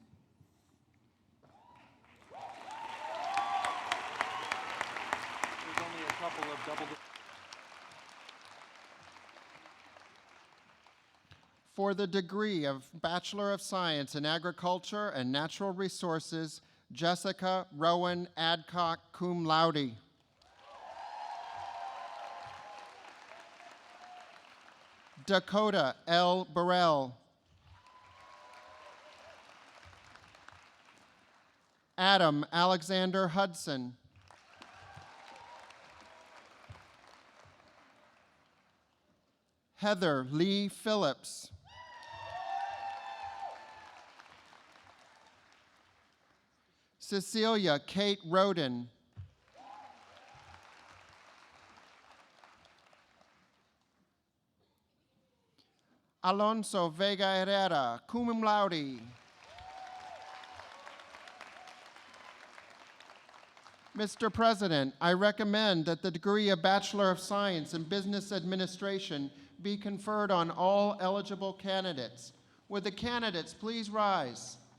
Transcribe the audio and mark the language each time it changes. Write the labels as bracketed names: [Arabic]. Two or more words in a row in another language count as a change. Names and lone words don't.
[English] There's only a couple of double. For the degree of Bachelor of Science in Agriculture and Natural Resources, Jessica Rowan Adcock, [Latin] cum laude. [English] Dakota L. Burrell. Adam Alexander Hudson. Heather Lee Phillips. Cecilia Kate Roden. Alonso Vega Herrera, [Latin] cum laude. [English] Mr. President, I recommend that the degree of Bachelor of Science in Business Administration be conferred on all eligible candidates. Would the candidates please rise?